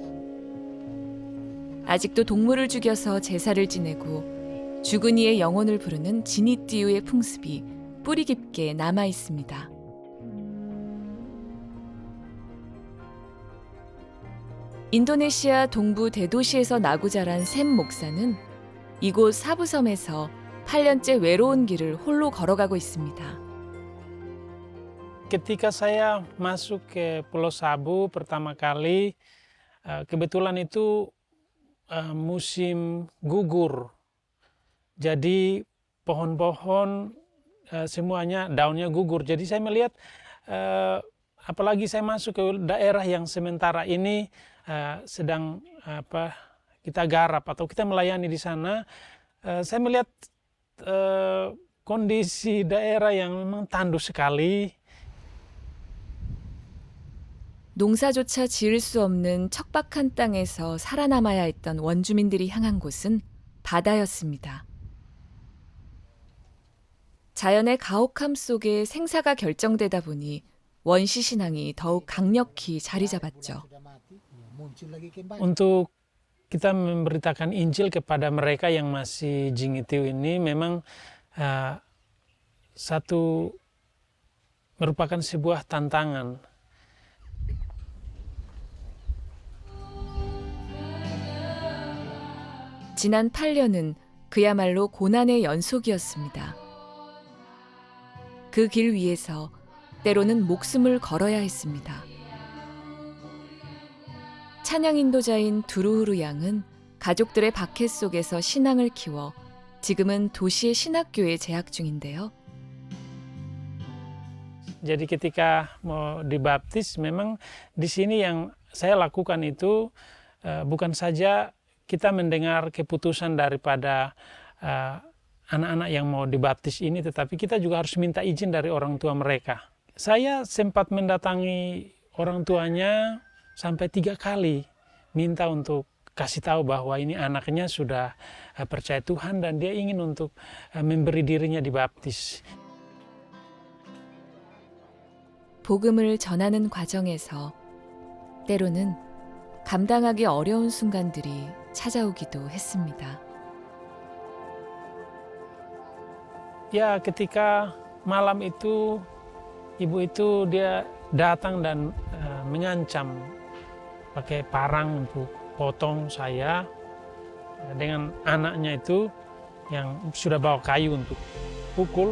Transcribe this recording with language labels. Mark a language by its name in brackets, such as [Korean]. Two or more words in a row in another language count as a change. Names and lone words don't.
[Korean] 아직도 동물을 죽여서 제사를 지내고 죽은 이의 영혼을 부르는 지니띠우의 풍습이 뿌리 깊게 남아 있습니다. 인도네시아 동부 대도시에서 나고 자란 샘 목사는 이곳 사부섬에서 8년째 외로운 길을 홀로 걸어가고 있습니다. [Indonesian] Ketika saya masuk ke Pulau Sabu pertama kali, kebetulan itu musim gugur. Jadi pohon-pohon semuanya daunnya gugur. Jadi saya melihat, apalagi saya masuk ke daerah yang sementara ini sedang kita garap atau kita melayani di sana, saya melihat kondisi daerah yang memang tandus sekali. [Korean] 농사조차 지을 수 없는 척박한 땅에서 살아남아야 했던 원주민들이 향한 곳은 바다였습니다. 자연의 가혹함 속에 생사가 결정되다 보니 원시 신앙이 더욱 강력히 자리 잡았죠. [Indonesian] Untuk kita memberitakan Injil kepada mereka yang masih Jingitiu ini memang merupakan sebuah tantangan. [Korean] 지난 8년은 그야말로 고난의 연속이었습니다. 그 길 위에서 때로는 목숨을 걸어야 했습니다. 찬양 인도자인 두루후루 양은 가족들의 박해 속에서 신앙을 키워 지금은 도시의 신학교에 재학 중인데요. [Indonesian] Jadi ketika mau dibaptis memang di sini yang saya lakukan itu bukan saja kita mendengar keputusan daripada anak-anak yang mau dibaptis ini, tetapi kita juga harus minta izin dari orang tua mereka. Saya sempat mendatangi orang tuanya sampai 3 kali, minta untuk kasih tahu bahwa ini anaknya sudah percaya Tuhan dan dia ingin untuk memberi dirinya dibaptis. [Korean] 복음을 전하는 과정에서 때로는 감당하기 어려운 순간들이 찾아오기도 했습니다. [Indonesian] Ya, ketika malam itu ibu itu dia datang dan mengancam pakai parang untuk potong saya dengan anaknya itu yang sudah bawa kayu untuk pukul.